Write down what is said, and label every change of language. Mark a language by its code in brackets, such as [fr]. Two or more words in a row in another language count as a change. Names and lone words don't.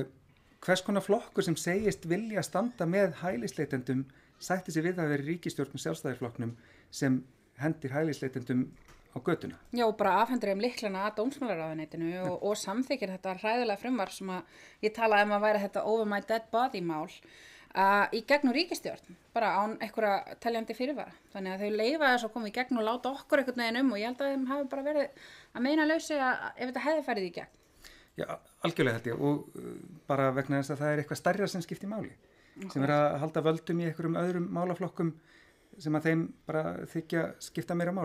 [is] Hvers konar flokkur sem segist vilja standa með hælisleitendum sætti sig við að vera ríkisstjórn með Sjálfstæðisflokknum sem hendir hælisleitendum á götuna. Já, og bara afhendur lyklana að dómsmálaráðuneytinu og samþykkir þetta hræðilega frumvarp sem að ég talaði að væri þetta [en] over my dead body [is] mál í gegnum ríkisstjórn, bara án einhverja teljandi fyrirvara. Þannig að þau leyfa þess að koma í gegn og láta okkur einhvern veginn og ég held að þeim hafi bara verið að meina lausi að ef þetta hefði farið í gegn. Já, algjörlega held ég og bara vegna þess að það eitthvað stærra sem skiptir máli sem að halda völdum í einhverjum öðrum málaflokkum sem að þeim bara þykja skipta meira máli.